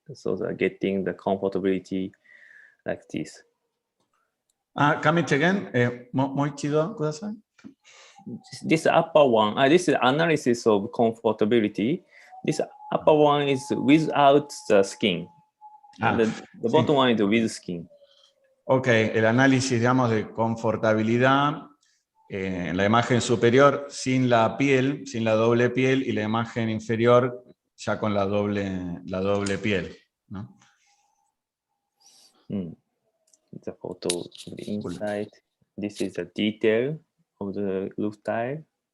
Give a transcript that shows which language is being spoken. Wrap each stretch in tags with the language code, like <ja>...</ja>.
<en>So they're getting the comfortability like this. Come it again.</en> <ja>Moichido, kudasai.</ja> <en>This upper one, this is analysis of comfortability. This upper one is without the skin. And the bottom one is with skin.</en> <es>Ok, el análisis, digamos, de confortabilidad en la imagen superior sin la piel, sin la doble piel, y la imagen inferior ya con la doble piel, ¿no?</es> <en>The photo of the inside. This is the detail of the roof tile.</en>